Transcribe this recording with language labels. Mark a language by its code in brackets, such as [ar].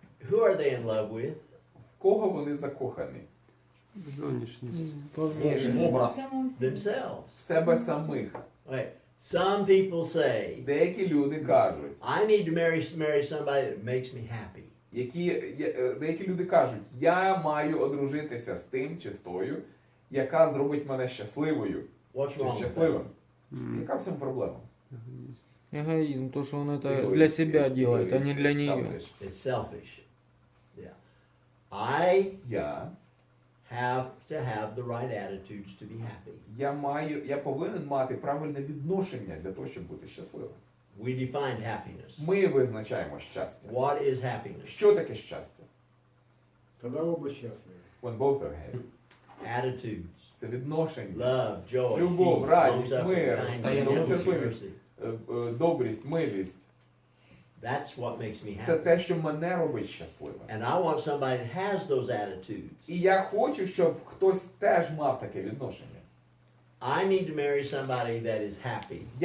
[en] who are they in love with? [uk] В кого вони закохані? Зовнішність. Образ. [en] Themselves. [uk] В себе самих. [en] Right. Some people say, [uk] Деякі люди кажуть, [en] I need to marry somebody that makes me happy. [uk] деякі люди кажуть, я маю одружитися з тим чи з тою, яка зробить мене щасливою [en] What's [uk] чи [en] wrong with that? [uk] щасливим. Яка в цьому проблема? [ru] Эгоизм, то, что он это Эгоизм, для себя [en] it's [ru] делает, а не [en] egoist, [ru] для [en] it's [ru] нее. [en] selfish. It's selfish. Yeah. [uk] Я [en] have to have the right attitudes to be happy. [uk] Я повинен мати правильне відношення для того, щоб бути щасливим. [en] We defined happiness. [uk] Ми визначаємо щастя. [en] What is happiness? [uk] Що таке щастя? [ru] Когда оба счастливы. [en] When both are happy. attitudes, [uk] Це відношення, [en] love, joy, [uk] Любов, [en] peace, [uk] радість, [en] long-suffering, [uk] мир, [en] kindness, gentleness, [uk] довготерпимість. [en] mercy. [uk] Добрість, милість. [en] That's what makes me [uk] Це [en] happy. [uk] те, що мене робить щасливим. [en] And I want somebody that has those attitudes. [uk] І я хочу, щоб хтось теж мав таке відношення. [en] I need to marry somebody that is happy.